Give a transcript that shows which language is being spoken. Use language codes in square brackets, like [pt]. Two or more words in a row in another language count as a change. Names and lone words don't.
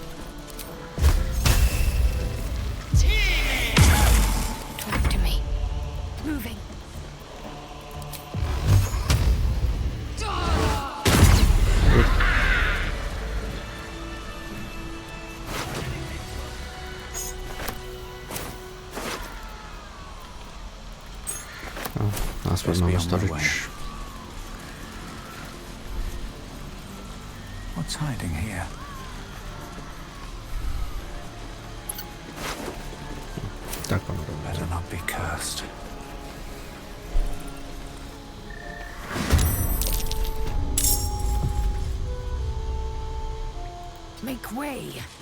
[en] Talk to me. Moving. [cs] No, aspoň máme storage. [en] What's hiding here? [cs] Tak, pán [en] Better not be cursed. Make way.